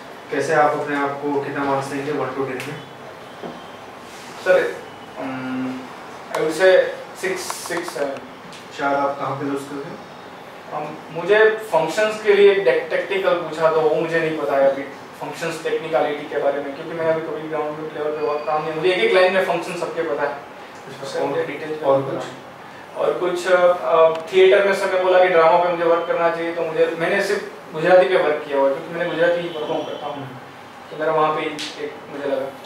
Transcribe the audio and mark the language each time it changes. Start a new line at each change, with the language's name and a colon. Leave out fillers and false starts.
Hindi: कैसे आप अपने आप को कितना मार्क्स देंगे
English: 1 to 10
Hindi: में?
English: Sir, I would say 6, 7.
Hindi: 4 आप कहाँ पे लूज कर गए? मुझे फंक्शंस के लिए टेक्निकल पूछा तो वो मुझे नहीं पता है अभी, फंक्शंस टेक्निकलिटी के बारे में, क्योंकि मैंने अभी कभी ग्राउंड लेवल पे वर्क काम नहीं, मुझे एक लाइन में फंक्शन सबके पता है, उससे मुझे डिटेल्स और कुछ थिएटर में समय बोला कि ड्रामा पे मुझे वर्क करना चाहिए, तो मैंने सिर्फ गुजराती पे वर्क किया हुआ, क्योंकि मैंने गुजराती परफॉर्म करता हूँ, तो मेरा वहाँ पे एक मुझे लगा।